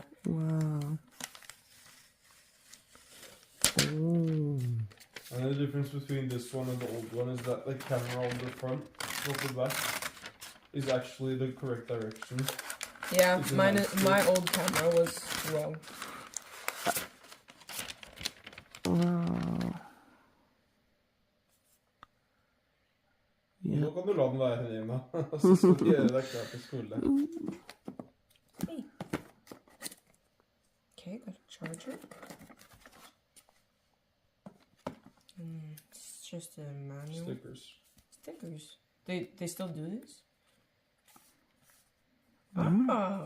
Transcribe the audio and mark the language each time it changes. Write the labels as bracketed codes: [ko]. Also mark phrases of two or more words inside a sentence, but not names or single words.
[en] Wow. Oh. And the difference between this one and the old one is that the camera on the front, not the back, is actually the correct direction. Yeah, Isn't mine. that My old camera was wrong. Wow. [no] Nå kan du la den være, Nina. Så skal vi gjøre deg klar til skole. [en] Hey. Okay, got a charger. It's just a manual. Stickers. Stickers. They still do this? Oh.